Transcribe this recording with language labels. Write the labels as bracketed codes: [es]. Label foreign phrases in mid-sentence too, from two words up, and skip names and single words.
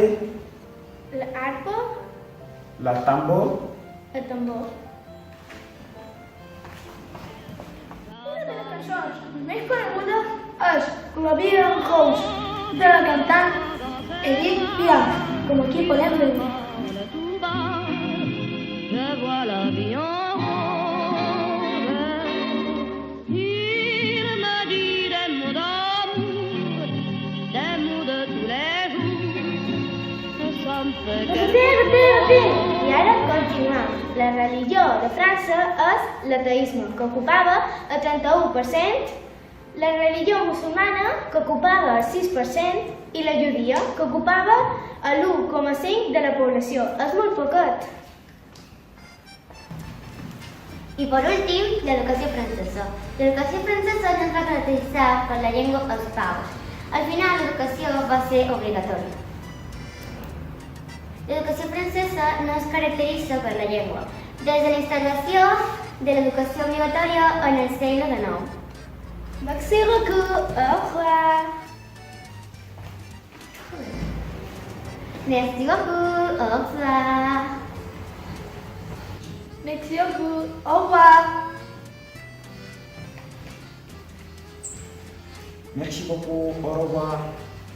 [ca] l'arpa, la tambor, el tambor. Una de les cançons més conegudes és La vida del House, de la cantant Edith Piaf, com aquí podem veure. [fr] Tout bas, je vois la vie en rose. Il me dit des mots d'amour, des mots de tous les jours. Ça me fait quelque [ca] I ara continuem. La religió de França és l'ateisme, que ocupava el 31%, la religió musulmana, que ocupava el 6%, i la judia, que ocupava el 1,5% de la població. És molt poquet. I per últim, l'educació francesa. L'educació francesa no es va caracteritzar per la llengua als paus. Al final, l'educació va ser obligatòria. L'educació francesa no es caracteritza per la llengua, des de la instal·lació de l'educació obligatòria en el segle XIX. [fr] Merci beaucoup. Au revoir. Merci beaucoup, au revoir. Merci beaucoup. Au revoir. merci beaucoup, au revoir.